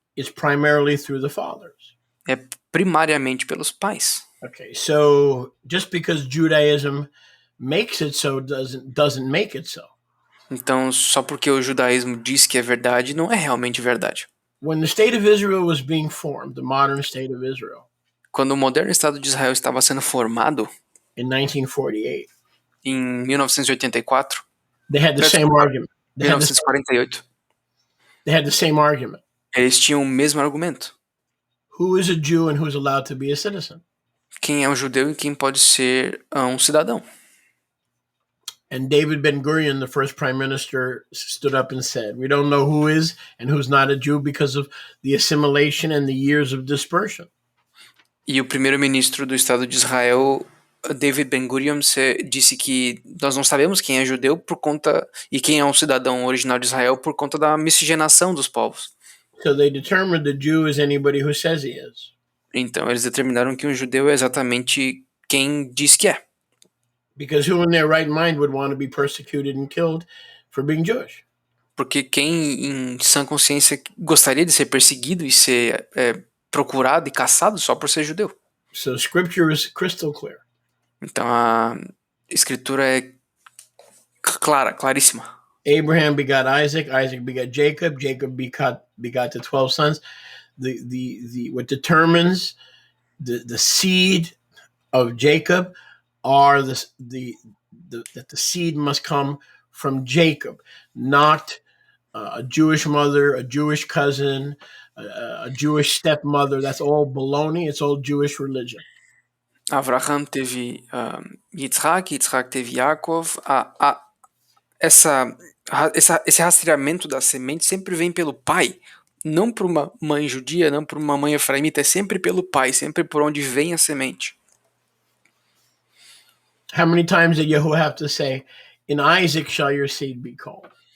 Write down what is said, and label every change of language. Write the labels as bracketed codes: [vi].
[en] it's primarily through the fathers. [pt] É primariamente pelos pais. [en] Okay, so just because Judaism makes it so doesn't make it so. [pt] Então, só porque o judaísmo diz que é verdade, não é realmente verdade. [en] When the state of Israel was being formed, the modern state of Israel. [pt] Quando o moderno Estado de Israel estava sendo formado, [en] in 1948. [pt] Em 1984. [en] They had the same argument. [pt] 1948. [en] They had the same argument. [pt] Eles tinham o mesmo argumento. [en] Who is a Jew and who's allowed to be a citizen? [pt] Quem é um judeu e quem pode ser um cidadão? [en] And David Ben-Gurion, the first prime minister, stood up and said, we don't know who is and who's not a Jew because of the assimilation and the years of dispersion. [pt] E o primeiro-ministro do Estado de Israel, David Ben-Gurion, disse que nós não sabemos quem é judeu por conta e quem é um cidadão original de Israel por conta da miscigenação dos povos. [en] So they determined the Jew is anybody who says he is. [pt] Então eles determinaram que um judeu é exatamente quem diz que é. [en] Because who in their right mind would want to be persecuted and killed for being Jewish? [pt] Porque quem em sã consciência gostaria de ser perseguido e ser procurado e caçado só por ser judeu? [en] So scripture is crystal clear. [pt] Então a escritura é clara, claríssima. [en] Abraham begot Isaac, Isaac begot Jacob, Jacob begot the 12 sons. What determines the seed of Jacob are that the seed must come from Jacob, not a Jewish mother, a Jewish cousin, a Jewish stepmother. That's all baloney. It's all Jewish religion. [pt] Abraham teve Yitzhak, Yitzhak teve Yaakov. Esse rastreamento da semente sempre vem pelo pai, não por uma mãe judia, não por uma mãe efraimita, é sempre pelo pai, sempre por onde vem a semente. [en] How many times did Yahuwah have to say, "In Isaac shall your seed be called"?